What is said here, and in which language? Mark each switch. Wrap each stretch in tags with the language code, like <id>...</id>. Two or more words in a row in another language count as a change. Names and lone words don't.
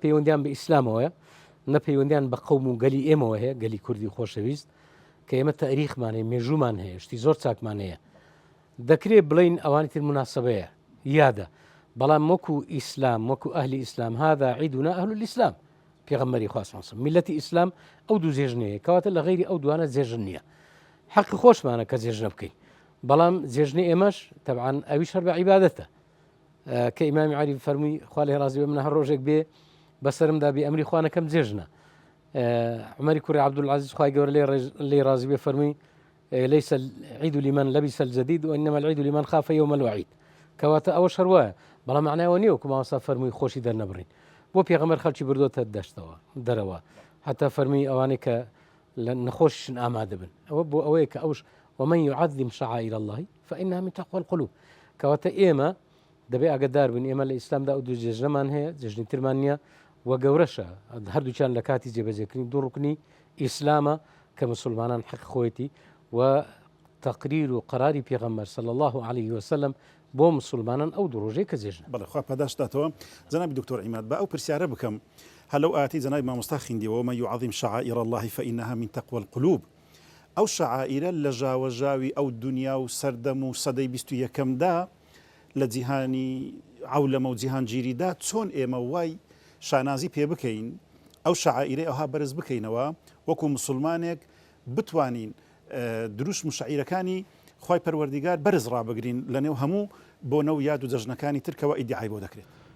<ckb>پەیوەندیان بە ئیسلامەوەیە نە پەیوەندیان بە قەوم و گەلی ئێمەوە هەیە گەلی کوردی خۆشەویست کە ئێمە تاریخمان هەیە مێژومان هەیە شتی زۆر چاکمان هەیە دەکرێت بڵین ئەوانی تر مناسبەیە یادە بەڵام وەکو ئیسلام وەکو ئەهلی ئیسلام</ckb> <ar>هذا عیدنا ئەهل الئیسلام</ar> <ckb>پێغەمبەری خوا</ckb> <ar>صلی الله علیه وسلم</ar> <ckb>میلەتی ئیسلام ئەو دوو جێژنەیە کەواتە لە غەیری ئەو دوانە جێژن نییە حەقی خۆشمانە کە جێژنە بکەین بەڵام جێژنی ئێمەش تەبعاً ئەویش هەر بە عیبادەتە کە ئیمامی عەلی فەرمووی خوا لێ ڕازی بێ من هەر ڕۆژێک بێ بەسەرمدا بێ ئەمری خوا نەکەم جێژنە عمەری کوڕی عەبدولعەزیز خوای گەورە لێ ڕازی بێ فەرمووی</ckb> <ar>ليس العيد لمن لبس الجديد وإنما العيد لمن خاف يوم الوعيد</ar> <ckb>کەواتە ئەوە شەروایە بەڵام معناوە نییە وەکو مامۆستا فەرمووی خۆشی دەرنەبڕین بۆ پێغەمبەر خەڵکی بردووەتە دەشتەوە دەرەوە حتا فەرمی ئەوانەی کە لە نەخۆشیشن ئامادە بن ئەوە بۆ ئەوەیە کە ئەوش</ckb> <ar>ومن يعظم شعائر الله فإنها من تقوى القلوب</ar> <ckb>کەواتە ئێمە دەبێ ئاگدار بن ئێمە لە ئیسلامدا ئەو دوو جێژنەمان هەیە جێژنی ترمان نییە و گەورەشە هەردووچیان لە کاتی جێبەجێکردنی دوو ڕوکنی ئیسلامە کە مسلمانان حق خۆیەتی و تقریر و قراری پێغەمبەر</ckb> <ar>صلی الله عليه وسلم</ar> <ckb>بۆ مسلمانان ئەو دوو ڕۆژەی کە جێژن بەڵێ خوا پاداشداتەوە جەنابی دکتۆر عیماد بە ئەو پرسیارە بکەم هەلو ئاتی جەنابی مامۆستا خوێندیەوە</ckb> <ar>ومن يعظم شعائر الله فإنها من تقوى القلوب</ar> <ckb>ئەو شعائرە لە ژاوەژاوی ئەو دنیا و سەردەم و سەدەی 21دا لە جیهانی عەولەمە و جیهانگیریدا چۆن ئێمە وای شانازی پێ بکەین ئەو شعائرە ئەوها بەرز بکەینەوە وەکو مسلمانێک بتوانین دروست مشاعیرەکانی خوای پەروەردیگار بەرز ڕابگرین لە نێو هەموو بۆ نەو یاد و جەژنەکانی ترکەوە ئیدعای بۆ دەکرێت</ckb>